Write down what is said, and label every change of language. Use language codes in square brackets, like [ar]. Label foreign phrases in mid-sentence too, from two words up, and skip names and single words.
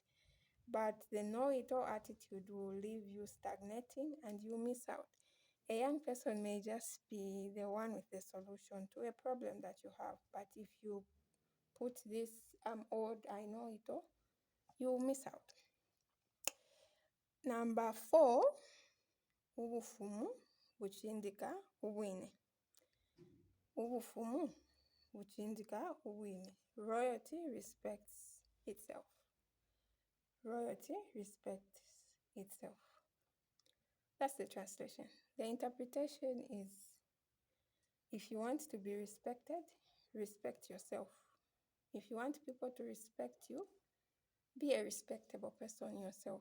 [en] But the know-it-all attitude will leave you stagnating and you miss out. A young person may just be the one with the solution to a problem that you have. But if you put this, I'm old, I know it all, you will miss out. Number 4, [bem] ubufumu, buchindika, ubwine. Ubufumu, buchindika, ubwine. [en] Royalty respects itself. Royalty respects itself. That's the translation. The interpretation is, if you want to be respected, respect yourself. If you want people to respect you, be a respectable person yourself.